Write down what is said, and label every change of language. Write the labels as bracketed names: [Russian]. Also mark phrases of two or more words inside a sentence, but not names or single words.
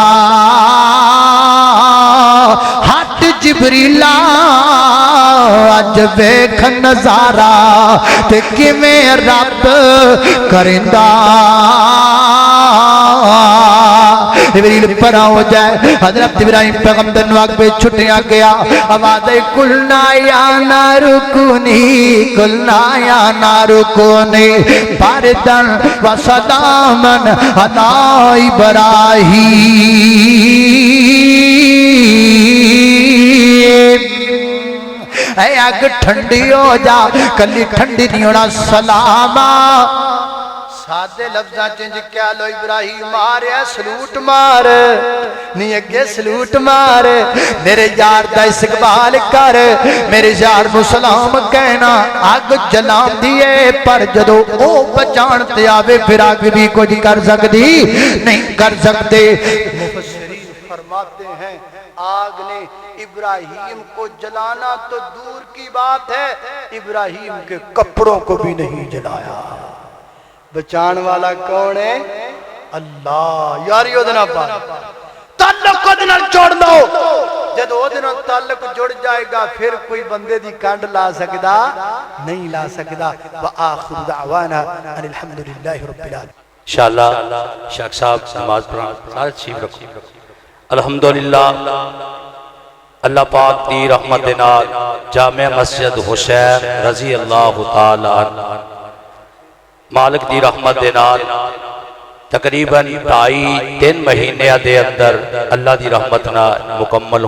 [Punjabi] ہٹ جبریلا اج ویکھ نظارا تے کویں رب کریندا جبریل پرا ہو جائے حضرت ابراہیم پیغمبر نوں اگ وچ سٹیا گیا آواز آئی [Arabic] قلنا يا نار كوني قلنا يا نار كوني بردا وسلاما على [Punjabi] ابراہیم اگ ٹھنڈی ہو جا کلی ٹھنڈی نہیں ہونا سلاما سادے لفظاں چ کیہ لو ابراہیم ماریا سلوٹ مار نہیں اگے سلوٹ مار میرے یار دا استقبال کر میرے یار نوں سلام کہنا اگ جلاندی اے پر جدوں اوہ بچان تے آوے فیر اگ وی کجھ کر سکدی نہیں کر سکدے [Urdu] مفسرین فرماتے ہیں آگ نے ابراہیم کو جلانا تو دور کی بات ہے ابراہیم کے کپڑوں کو بھی نہیں جلایا بچانے والا کون ہے اللہ یار تعلق جوڑ لو [Punjabi] جدو وہ دنوں تعلق جڑ جائے گا پھر کوئی بندے دی کانڈ لا سکدا نہیں لا سکدا [Arabic] وآخر دعوانا ان الحمدللہ رب العالمین [Punjabi] انشاءاللہ شاک صاحب نماز پڑھان سارے تشریف رکھو الحمدللہ اللہ پاک دی رحمت نال جامع مسجد حسین رضی اللہ تعالی عنہ مالک دی رحمت نال تقریباً 2.5-3 مہینے دے اندر اللہ دی رحمت نال مکمل